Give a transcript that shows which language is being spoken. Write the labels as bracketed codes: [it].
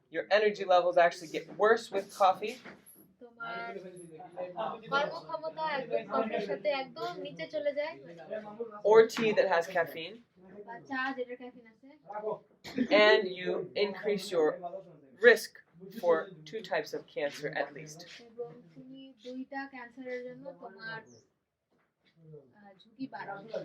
[en] Your energy levels actually get worse with coffee, [bn] তোমার কর্মক্ষমতা একদম কফির সাথে একদম নিচে চলে যায়, [en] or tea that has caffeine, [bn] বা চা যেটা ক্যাফিন আছে, [en] and you increase your risk for two types of cancer at least. [bn] এবং তুমি দুইটা ক্যান্সারের জন্য তোমার ঝুঁকি বাড়াও।